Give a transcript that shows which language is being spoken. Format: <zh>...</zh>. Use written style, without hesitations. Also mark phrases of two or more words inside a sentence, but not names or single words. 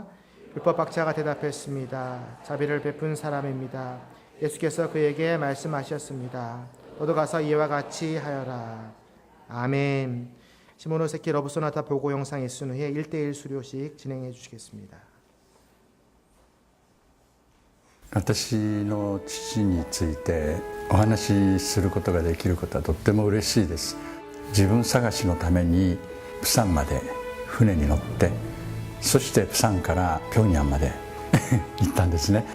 <ko>율법학자가 대답했습니다. 자비를 베푼 사람입니다. 예수께서 그에게 말씀하셨습니다. 너도 가서 이와 같이 하여라. 아멘. 시모노세키 러브소나타 보고 영상 있은 후에 1대1 수료식 진행해 주시겠습니다.</ko> <ja>私の父についてお話しすることができることはとっても嬉しいです。自分探しのために釜山まで船に乗って、そして釜山から平壌まで行ったんですね。</ja>